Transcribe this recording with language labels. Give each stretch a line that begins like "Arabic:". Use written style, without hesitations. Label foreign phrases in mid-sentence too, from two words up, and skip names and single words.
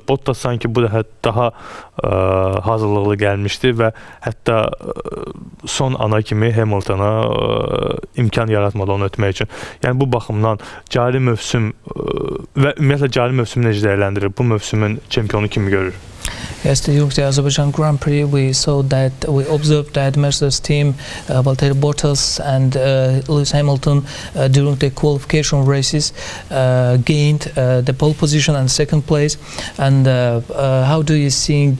Azerbaijani: Bottas sanki bu dəfə daha hazırlıqlı gəlmişdi və hətta son ana kimi Hamiltona imkan yaratmadı onu ötmək üçün. Yəni bu baxımdan cari mövsüm və ümumiyyətlə cari mövsümü necə dəyərləndirir? Bu mövsümün çempionu kimi görür?
English: Yes, during the Azerbaijan Grand Prix, we observed that Mercedes team, Valtteri Bottas and Lewis Hamilton, during the qualification races, gained the pole position and second place. And how do you think?